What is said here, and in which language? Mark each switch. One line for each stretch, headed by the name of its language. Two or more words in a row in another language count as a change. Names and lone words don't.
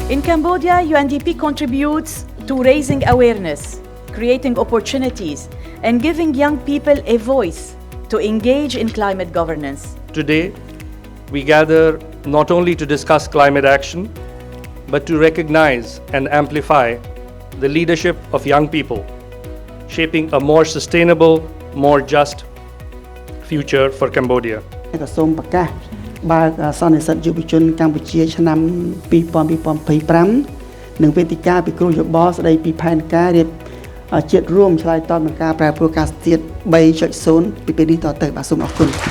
English: Cambodia, UNDP contributes to raising awareness, creating opportunities, and giving young people a voice to engage in climate governance. Today, we gather not only to discuss climate action, but to recognize and amplify the leadership of young people, shaping a more sustainable, more just future for Cambodia.
Khmer: ក៏សូមប្រកាសបើកសន្និសីទយុវជនកម្ពុជាឆ្នាំ2025និងវេទិកាពិគ្រោះយោបល់ស្ដីពីផែនការរៀបជាតិរួមឆ្លើយតបនឹងការប្រែប្រួលអាកាសធាតុ 3.0 ពីពេលនេះតទៅបាទសូមអរគុណ